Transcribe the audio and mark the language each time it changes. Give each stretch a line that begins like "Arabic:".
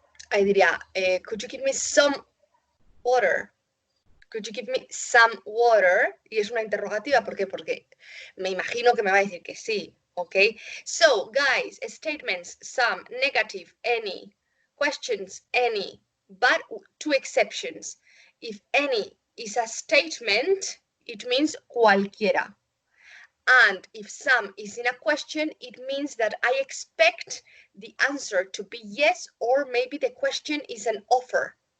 Spanish: Ahí diría,
English: could you give me some water? Could you give me some water?
Spanish: Y es una interrogativa, ¿por qué? Porque me imagino que me va a decir que sí, ¿ok?
English: So, guys, statements, some, negative, any, questions, any, but two exceptions. If any is a statement, it means cualquiera. And if some is in a question, it means that I expect the answer to be yes, or maybe the question is an offer.